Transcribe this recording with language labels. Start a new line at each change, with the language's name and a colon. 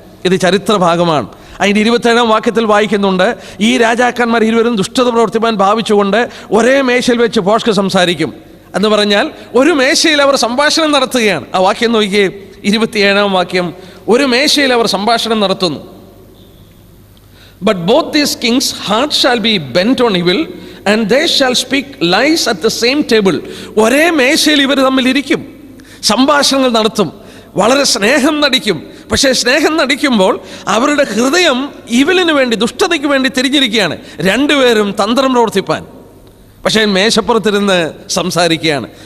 Malayalam: ഇത് ചരിത്ര ഭാഗമാണ്. അതിൻ്റെ 27-ാം വാക്യത്തിൽ വായിക്കുന്നുണ്ട്, ഈ രാജാക്കന്മാർ ഇരുവരും ദുഷ്ടത പ്രവർത്തിപ്പാൻ ഭാവിച്ചുകൊണ്ട് ഒരേ മേശയിൽ വെച്ച് ഭോഷ്ക് സംസാരിക്കും എന്ന് പറഞ്ഞാൽ ഒരു മേശയിൽ അവർ സംഭാഷണം നടത്തുകയാണ്. ആ വാക്യം നോക്കിയേ, 27-ാം വാക്യം, ഒരു മേശയിൽ അവർ സംഭാഷണം നടത്തുന്നു.
English: But both these kings' hearts shall be bent on evil, and they shall speak lies at the same table.
Malayalam: ഒരേ മേശയിൽ ഇവർ തമ്മിൽ ഇരിക്കും, സംഭാഷണങ്ങൾ നടത്തും, വളരെ സ്നേഹം നടിക്കും. പക്ഷേ സ്നേഹം നടിക്കുമ്പോൾ അവരുടെ ഹൃദയം ഇവലിന് വേണ്ടി, ദുഷ്ടതയ്ക്ക് വേണ്ടി തിരിഞ്ഞിരിക്കുകയാണ്. രണ്ടുപേരും തന്ത്രം പ്രവർത്തിപ്പാൻ. പക്ഷേ മേശപ്പുറത്തിരുന്ന് സംസാരിക്കുകയാണ്.